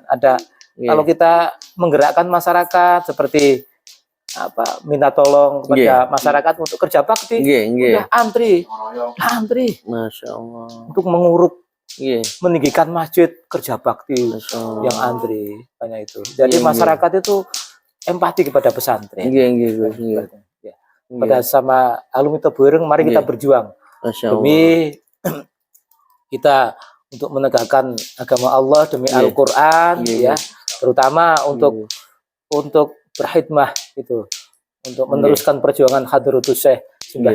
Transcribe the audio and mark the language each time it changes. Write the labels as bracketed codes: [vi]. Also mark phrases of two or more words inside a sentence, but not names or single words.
[id] Ada kalau kita menggerakkan masyarakat seperti minta tolong kepada masyarakat untuk kerja bakti, udah antri, [ar] ما شاء الله. [id] untuk menguruk, meninggikan masjid kerja bakti yang antri banyak itu. Jadi masyarakat itu empati kepada pesantren. Nggih, Gus. Nggih. Ya. Pada sama alumni Tebuireng, mari kita berjuang [ar] ما شاء الله. [id] demi kita untuk menegakkan agama Allah, demi Iya. Al-Quran, Iya. ya, terutama untuk berkhidmah itu, untuk meneruskan perjuangan Hadratus Syekh Simbah